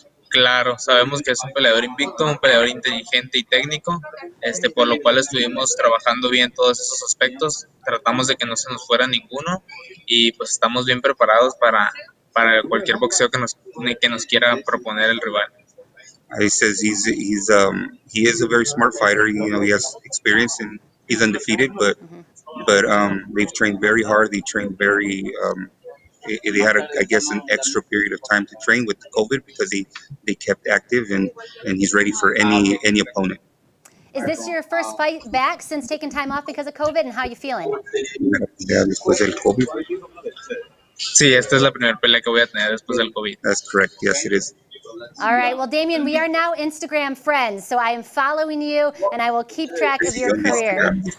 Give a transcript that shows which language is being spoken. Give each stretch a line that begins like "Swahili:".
Spanish: Claro, sabemos que es un peleador invicto, un peleador inteligente y técnico, por lo cual estuvimos trabajando bien todos esos aspectos, tratamos de que no se nos fuera ninguno y pues estamos bien preparados para cualquier boxeo que nos quiera proponer el rival.
English: He says he is a very smart fighter. He has experience and he's undefeated, but they've trained very hard. They trained very. They had, I guess, an extra period of time to train with the COVID because they kept active, and he's ready for any opponent. Is this your first fight back since taking time off because of COVID, and how are you feeling?
Spanish: Yeah, después del COVID. Sí, esta es la primera pelea que voy a tener después del COVID.
English: That's correct. Yes, it is. All right. Well, Damian, we are now Instagram friends, so I am following you, and I will keep track of your career.